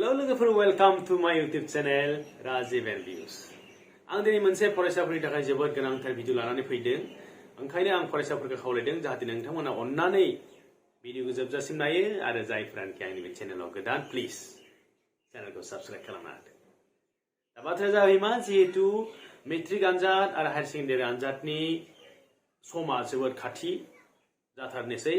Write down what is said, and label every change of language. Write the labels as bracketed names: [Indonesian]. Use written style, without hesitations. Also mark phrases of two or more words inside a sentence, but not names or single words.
[English] लोगोफोर welcome to my YouTube channel rajib and views। [Bodo] आं दिनै मोनसे फरायसाफोरनि थाखाय जोबोद गोनांथार भिडिअ लानानै फैदों। ओंखायनो आं फरायसाफोरखौ खावलायदों जाहाथे नोंथांमोना अन्नानै भिडिअखौ जोबजासिम नायो आरो जायफ्रानोखि आंनि बे चेनेलाव गोदान प्लिज चेनेलखौ साबस्क्राइब खालामना होदो। दा बाथ्राया जाबाय मा जिहेतु मेट्रिक आनजाद आरो [English] higher secondary [Bodo] आनजादनि समा जोबोद खाथि जाथारनोसै।